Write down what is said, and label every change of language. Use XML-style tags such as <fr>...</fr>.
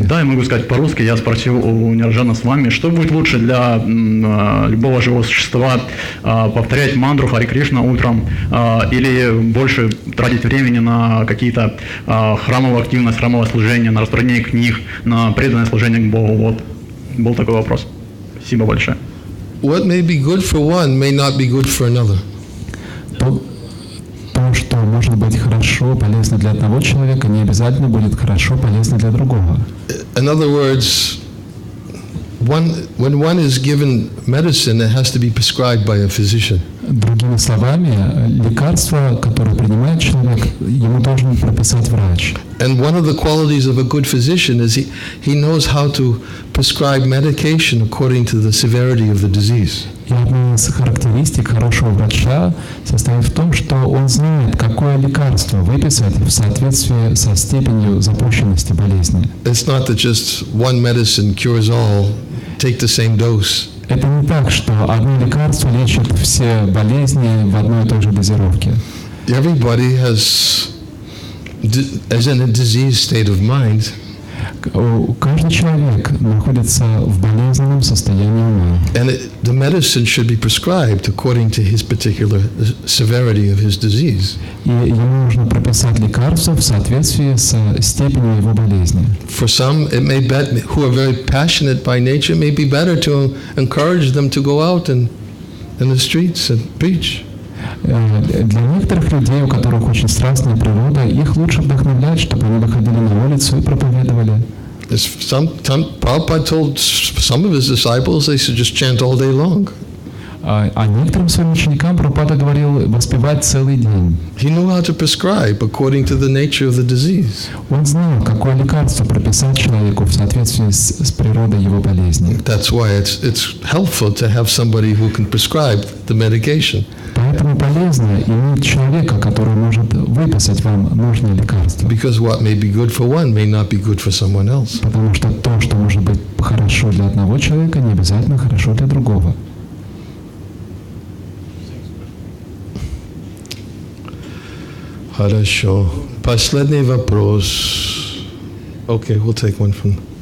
<ru>Да, я могу сказать по-русски. Я спросил у Ниранджана Свами, что будет лучше для любого живого существа, повторять мантру Харе Кришна утром или больше тратить времени на какие-то храмовые активности, храмовое служение, на распространение книг, на преданное служение к Богу. Вот. Был такой вопрос. Спасибо большое.</ru> <en>What may be good for one may not be good for another.</en> <ru>То, что может быть хорошо, полезно для одного человека, не обязательно будет хорошо, полезно для другого.</ru> <en>In other words, when one is given medicine, it has to be prescribed by a physician.</en> <ru>Другими словами, лекарство, которое принимает человек, ему должен прописать врач.</ru> <en>And one of the qualities of a good physician is he knows how to prescribe medication according to the severity of the disease.</en> <ru>И одна из характеристик хорошего врача состоит в том, что он знает, какое лекарство выписать в соответствии со степенью запущенности болезни.</ru> <en>It's not that just one medicine cures all, take the same dose.</en> <ru>Это не так, что одно лекарство лечит все болезни в одной и той же дозировке.</ru> <en>Everybody is in a diseased state of mind.</en> <ru>Каждый человек находится в болезненном состоянии ума.</ru> <en>And the medicine should be prescribed according to his particular severity of his disease.</en> <ru>И ему нужно прописать лекарства в соответствии с степенью его болезни.</ru> <en>For some, it may be, who are very passionate by nature, it may be better to encourage them to go out and in the streets and preach.</en> <ru>Для некоторых людей, у которых очень страстная природа, их лучше вдохновлять, чтобы они выходили на улицу и проповедовали.</ru> <en>Prabhupada told some of his disciples they should just chant all day long.</en> <ru>А некоторым своим ученикам Прабхупада говорил воспевать целый день.</ru> <en>He knew how to prescribe according to the nature of the disease.</en> <ru>Он знал, какое лекарство прописать человеку в соответствии с природой его болезни.</ru> <en>That's why it's helpful to have somebody who can prescribe the medication.</en> <ru>Поэтому полезно иметь человека, который может выписать вам нужное лекарство.</ru> <en>Because what may be good for one may not be good for someone else.</en> <ru>Потому что то, что может быть хорошо для одного человека, не обязательно хорошо для другого. Хорошо. Последний вопрос.</ru> <en>Okay, we'll take one from.</en>